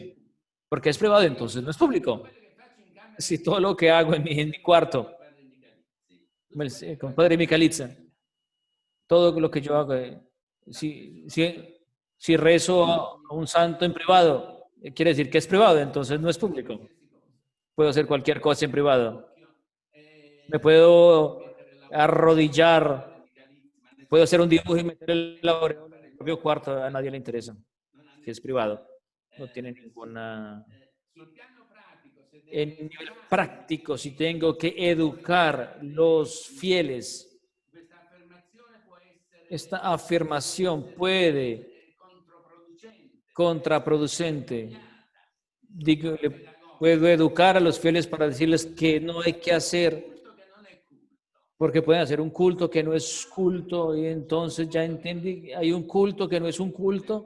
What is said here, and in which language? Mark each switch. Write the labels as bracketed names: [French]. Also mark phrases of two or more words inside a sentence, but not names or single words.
[Spanish] Porque es privado, entonces no es público. Si todo lo que hago en mi cuarto, con Padre Michalitza, todo lo que yo hago, si rezo a un santo en privado, quiere decir que es privado, entonces no es público. Puedo hacer cualquier cosa en privado. Me puedo arrodillar, puedo hacer un dibujo y meter el aureola en el propio cuarto, a nadie le interesa, que es privado. no tiene ninguna... [Italian] sul piano pratico, se [Spanish] En [Italian] devo [Spanish] nivel [Italian] educare [Spanish] práctico, si tengo que [Italian] questa [Spanish] educar los fieles, [Italian] affermazione può essere [Spanish] esta afirmación puede contraproducente. Digo, puedo educar a los fieles para decirles que no hay que hacer, porque pueden hacer un culto que no es culto, y entonces ya entendí, hay un culto que no es un culto.